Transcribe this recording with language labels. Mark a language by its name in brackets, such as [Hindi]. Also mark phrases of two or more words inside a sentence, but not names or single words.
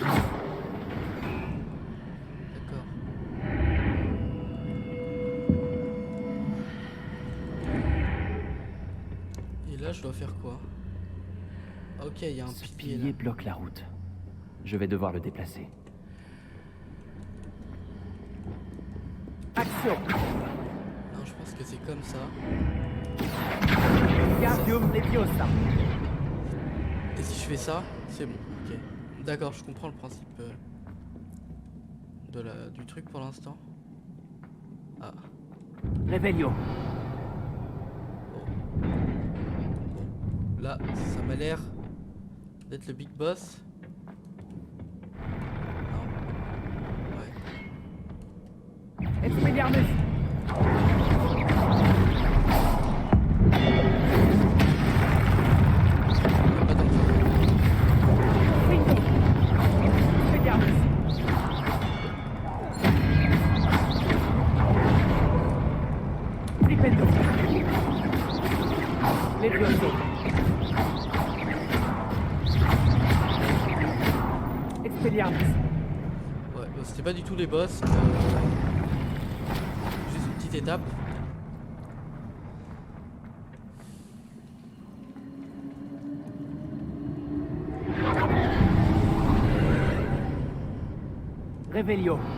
[French] D'accord. Et là, je dois faire quoi? Ah, ok, il y a un Ce pilier là. pilier bloque la route. Je vais devoir le déplacer. Action. Non, je pense que c'est comme ça. Wingardium Leviosa. Et si je fais ça, c'est bon. Ok. D'accord, je comprends le principe du truc pour l'instant. Ah. Revelio. Bon. Là, ça m'a l'air d'être le [English] big boss. [French] Non. Ouais. Expelliarmus. Pas tant que ça. Expelliarmus. Flipendo. Levioso. Expelliarmus. Ouais, bah, c'était pas du tout les boss. Juste une petite étape. Revelio.